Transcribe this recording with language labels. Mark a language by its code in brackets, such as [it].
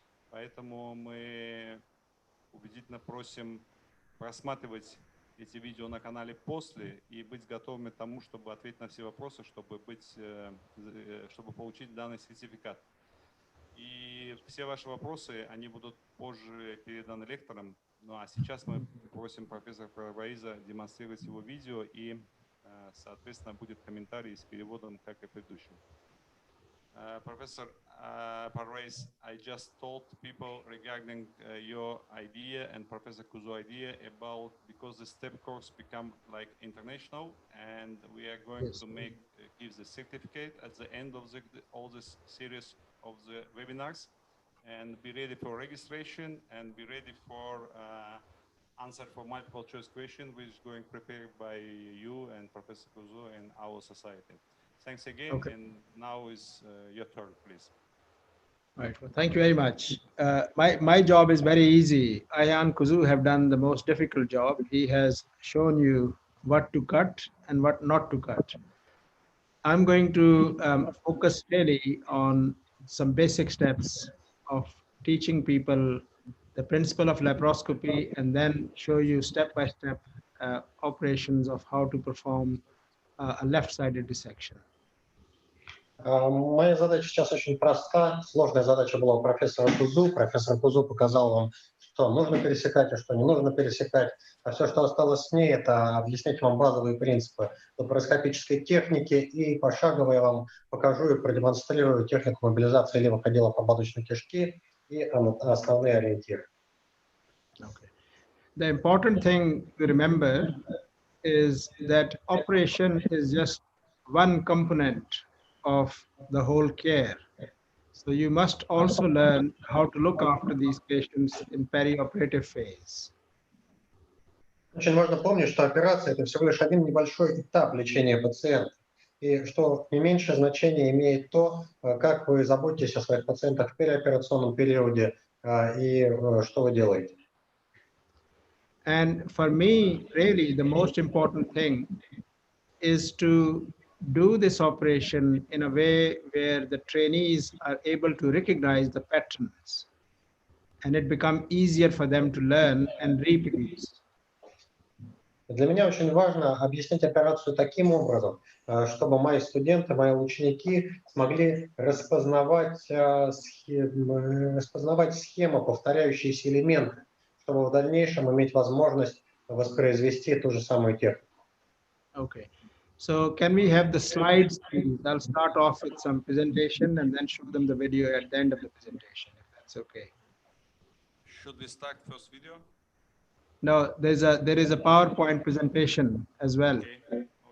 [ru] Поэтому мы убедительно просим просматривать эти видео на канале после и быть готовыми к тому, чтобы ответить на все вопросы, чтобы получить данный сертификат. И все ваши вопросы, они будут позже переданы лекторам. Ну а сейчас мы просим профессора Парваиза демонстрировать его видео, и, соответственно, будет комментарий с переводом, как и предыдущим. [en] Professor Parvaiz, I just told people regarding your idea and Professor Kuzu idea about, because the STEP course become like international, and we are going to give the certificate at the end of all this series of the webinars, and be ready for registration and be ready for answer for multiple choice question, which is going prepared by you and Professor Kuzu and our society. Thanks again, and now is your turn, please. Right. Well, thank you very much. My job is very easy. Ayhan Kuzu have done the most difficult job. He has shown you what to cut and what not to cut. I'm going to focus really on some basic steps of teaching people the principle of laparoscopy, and then show you step-by-step operations of how to perform a left-sided dissection. [ru] Моя задача сейчас очень проста. Сложная задача была у профессора Кузу. Профессор Кузу показал вам что нужно пересекать и что не нужно пересекать. А все, что осталось с ней, это объяснить вам базовые принципы лапароскопической техники, и пошагово я вам покажу и продемонстрирую технику мобилизации левых отделов ободочной кишки и основные ориентиры. [en] Okay. The important thing to remember is that operation is just one component of the whole care. So you must also learn how to look after these patients in perioperative phase. [ru] Очень важно помнить, что операция – это всего лишь один небольшой этап лечения пациента. И что не меньше значения имеет то, как вы заботитесь о своих пациентах в переоперационном периоде и что вы делаете. [en] And for me, really, the most important thing is to do this operation in a way where the trainees are able to recognize the patterns, and it becomes easier for them to learn and reproduce. [ru] Для меня очень важно объяснить операцию таким образом, чтобы мои студенты, мои ученики смогли распознавать схему, повторяющиеся элементы, чтобы в дальнейшем иметь возможность воспроизвести ту же самую технику. [en] Okay. So can we have the slides, please? I'll start off with some presentation and then show them the video at the end of the presentation, if that's okay. Should we start first video? No, there is a PowerPoint presentation as well. Okay. Okay.